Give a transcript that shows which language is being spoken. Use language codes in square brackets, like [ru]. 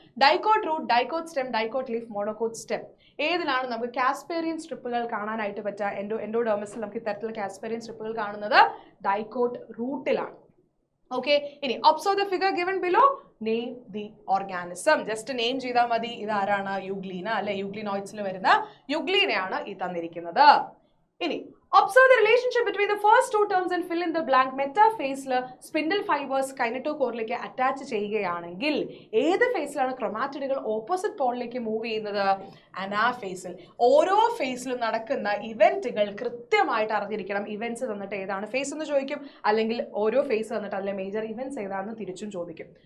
[ml] Dicot root, dicot stem, dicot leaf, monocot stem. ഏതിലാണ് നമുക്ക് കാസ്പേരിയൻ സ്ട്രിപ്പുകൾ കാണാനായിട്ട് പറ്റുക? എൻഡോഡെർമിസിൽ നമുക്ക് ഇത്തരത്തിലുള്ള കാസ്പേരിയൻ സ്ട്രിപ്പുകൾ കാണുന്നത് ഡൈക്കോട്ട് റൂട്ടിലാണ്. [en] Okay, ഇനി observe the figure given below. Name the organism. [ml] Just name ചെയ്താൽ മതി. ഇതാരാണ്? യുഗ്ലീന അല്ലെ. യുഗ്ലിനോയിഡ്സിൽ വരുന്ന യുഗ്ലീനയാണ് ഈ തന്നിരിക്കുന്നത്. [en] ഇനി observe the relationship between the first 2 terms and fill in the blank. [ml] മെറ്റാഫേസിൽ spindle fibres കൈനറ്റോകോറിലേക്ക് attach ചെയ്യുകയാണെങ്കിൽ ഏത് ഫേസിലാണ് ക്രൊമാറ്റിഡുകൾ ഓപ്പോസിറ്റ് പോളിലേക്ക് മൂവ് ചെയ്യുന്നത്? അനാഫേസിൽ. ഓരോ ഫേസിലും നടക്കുന്ന ഇവന്റുകൾ കൃത്യമായിട്ട് അറിഞ്ഞിരിക്കണം. ഇവന്റ്സ് തന്നിട്ട് ഏതാണ് ഫേസ് എന്ന് ചോദിക്കും, അല്ലെങ്കിൽ ഓരോ ഫേസ് തന്നിട്ട് അതിലെ മേജർ ഇവന്റ്സ് ഏതാണെന്ന് തിരിച്ചും ചോദിക്കും.